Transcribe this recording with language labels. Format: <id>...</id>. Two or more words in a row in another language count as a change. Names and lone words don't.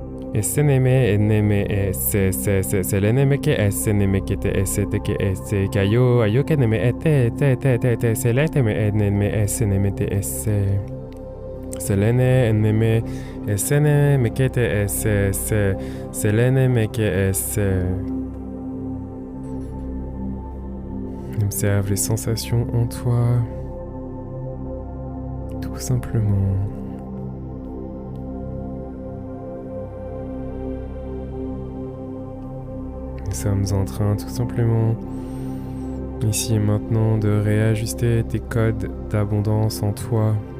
<fr>Eseneme eneme seleneme ke eseneme ke te esete ke ese kayo ayo keneme te seleteme eneme eseneme te esse selene eneme eseneme ke te esse seleneme ke esse. Observe les sensations en toi, tout simplement. Nous sommes en train tout simplement, ici et maintenant, de réajuster tes codes d'abondance en toi.</fr>